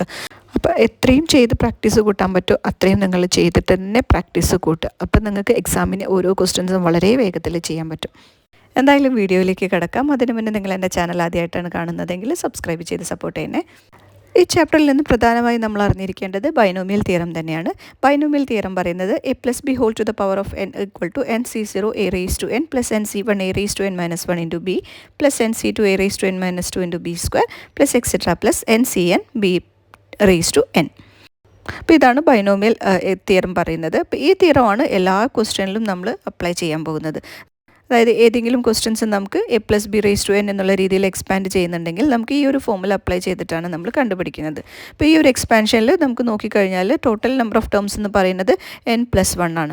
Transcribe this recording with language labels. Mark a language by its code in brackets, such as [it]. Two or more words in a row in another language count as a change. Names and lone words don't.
[ml] അപ്പോൾ എത്രയും ചെയ്ത് പ്രാക്ടീസ് കൂട്ടാൻ പറ്റുമോ അത്രയും നിങ്ങൾ ചെയ്തിട്ട് തന്നെ പ്രാക്ടീസ് കൂട്ടുക. അപ്പം നിങ്ങൾക്ക് എക്സാമിന് ഓരോ ക്വസ്റ്റ്യൻസും വളരെ വേഗത്തിൽ ചെയ്യാൻ പറ്റും. എന്തായാലും വീഡിയോയിലേക്ക് കിടക്കാം. അതിന് മുന്നേ നിങ്ങൾ എൻ്റെ ചാനൽ ആദ്യമായിട്ടാണ് കാണുന്നതെങ്കിൽ സബ്സ്ക്രൈബ് ചെയ്ത് സപ്പോർട്ട് ചെയ്യണേ. ഈ ചാപ്റ്ററിൽ നിന്ന് പ്രധാനമായും നമ്മൾ അറിഞ്ഞിരിക്കേണ്ടത് [en] binomial theorem [ml] തന്നെയാണ്. [en] binomial theorem [ml] പറയുന്നത് [en] a+b^n(c0a^n plus nc1a^n-1 b plus nc2a^n-2 plus etc plus ncn(b)n. [ml] അപ്പോൾ ഇതാണ് [en] binomial theorem [ml] പറയുന്നത്. അപ്പോൾ ഈ തിയറമാണ് എല്ലാ ക്വസ്റ്റ്യനിലും നമ്മൾ അപ്ലൈ ചെയ്യാൻ പോകുന്നത്. അതായത് ഏതെങ്കിലും ക്വസ്റ്റ്യൻസ് നമുക്ക് a+b^n എന്നുള്ള രീതിയിൽ എക്സ്പാൻഡ് ചെയ്യുന്നുണ്ടെങ്കിൽ നമുക്ക് ഈ ഒരു [en] formula apply [ml] ചെയ്തിട്ടാണ് നമ്മൾ കണ്ടുപിടിക്കുന്നത്. അപ്പോൾ ഈ ഒരു എക്സ്പാൻഷനിൽ നമുക്ക് നോക്കിക്കഴിഞ്ഞാൽ [en] total number of terms [ml] എന്ന് പറയുന്നത് n+1 ആണ്.